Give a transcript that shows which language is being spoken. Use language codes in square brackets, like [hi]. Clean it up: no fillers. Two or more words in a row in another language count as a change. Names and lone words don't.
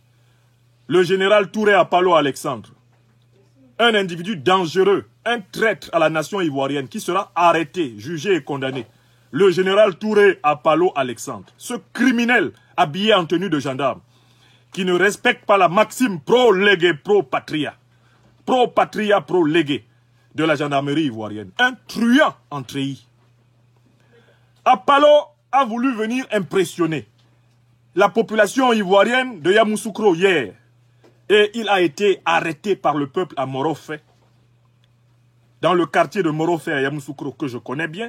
[fr] Le général Touré Apalo Alexandre. Un individu dangereux, un traître à la nation ivoirienne qui sera arrêté, jugé et condamné. Le général Touré Apalo Alexandre. Ce criminel habillé en tenue de gendarme qui ne respecte pas la maxime [la] pro-légué, pro-patria. Pro-patria, pro-légué [fr] de la gendarmerie ivoirienne. Un truand en treillis. Apalo a voulu venir impressionner la population ivoirienne de Yamoussoukro hier. Et il a été arrêté par le peuple à Morofé, dans le quartier de Morofé à Yamoussoukro que je connais bien.